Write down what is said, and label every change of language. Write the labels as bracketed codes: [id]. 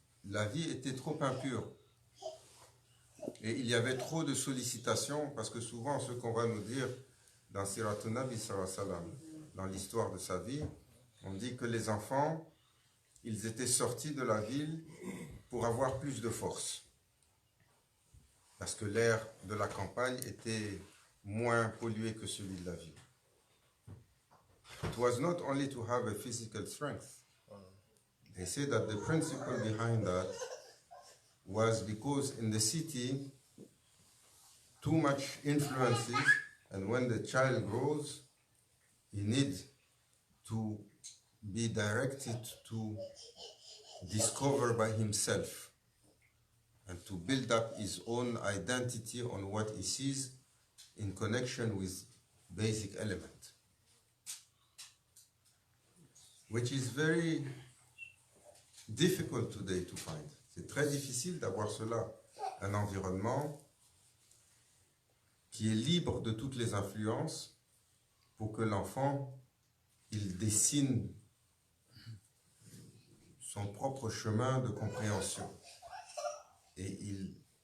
[fr] la vie était trop impure. Et il y avait trop de sollicitations, parce que souvent, ce qu'on va nous dire dans Siratun Nabi sallallahu alayhi wa sallam, dans l'histoire de sa vie, on dit que les enfants, ils étaient sortis de la ville pour avoir plus de force. Parce que l'air de la campagne était moins pollué que celui de la ville. [en] It was not only to have a physical strength. They say that the principle behind that was because in the city, too much influences, and when the child grows, he needs to be directed to discover by himself and to build up his own identity on what he sees in connection with basic element, which is very difficult today to find. [fr] C'est très difficile d'avoir cela, un environnement qui est libre de toutes les influences pour que l'enfant, il dessine son propre chemin de compréhension et il